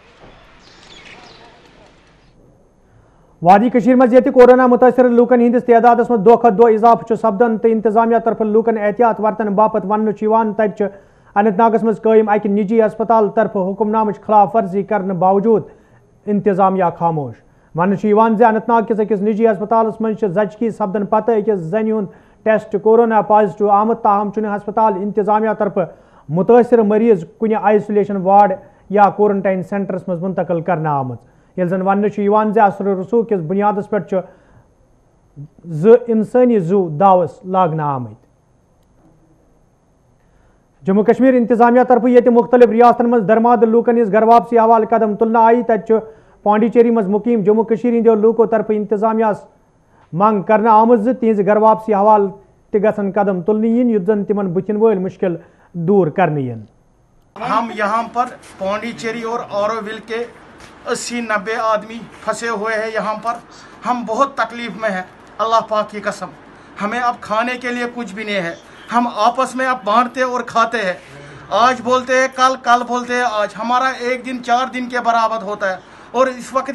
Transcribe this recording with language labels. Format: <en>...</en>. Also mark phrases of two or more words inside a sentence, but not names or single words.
<ks>وادی کشیر مز یہ کورونا متاثر لوکن ہندس تعداد مز دہ کھت دہ اضافہ سپدان تو انتظامیہ طرف لوکن احتیاط ورتن باپت ون تت اننت ناگس مز قائم اکہ نجی ہسپتال طرف حکم نامچ خلاف ورزی کرنے باوجود انتظامیہ خاموش ون اننت ناگ کس اکس نجی ہسپتالس مز زچگی سپدن پتہ اکس زنہ ہند ٹیسٹ</ks> <en>corona positive</en> <ks>آمت تاہم چھ ہسپتال انتظامیہ طرف متاثر مریض کن</ks> <en>isolation ward</en> <ks>یا</ks> <en>quarantine centers</en> <ks>مز منتقل کرنے آمت یل زن ون اثر رسوخ کس بنیادس پہ انسانی زو داوس لاگنہ آمت جموں کشمیر انتظامیہ طرف یہ مختلف ریاستن مز درماد لوکن ہز گھر واپسی حوالہ قدم تلنہ آئی تت پانڈیچیری مز مقیم جموں کشمیر ہندو لوکو طرف انتظامیہ منگ کرنے آمت تہذ گھر واپسی حوالہ تہ قدم تلنہ یت زن تمن بتن ول مشکل دور کرنے</ks> <ur>ہم یہاں پر پانڈیچیری اور اوروول کے 80-90 آدمی پھنسے ہوئے ہیں یہاں پر ہم بہت تکلیف میں ہیں اللہ پاک کی قسم ہمیں اب کھانے کے لیے کچھ بھی نہیں ہے ہم آپس میں اب بانٹتے اور کھاتے ہیں آج بولتے ہیں کل بولتے ہیں آج ہمارا ایک دن 4 دن کے برابر ہوتا ہے اور اس وقت</ur>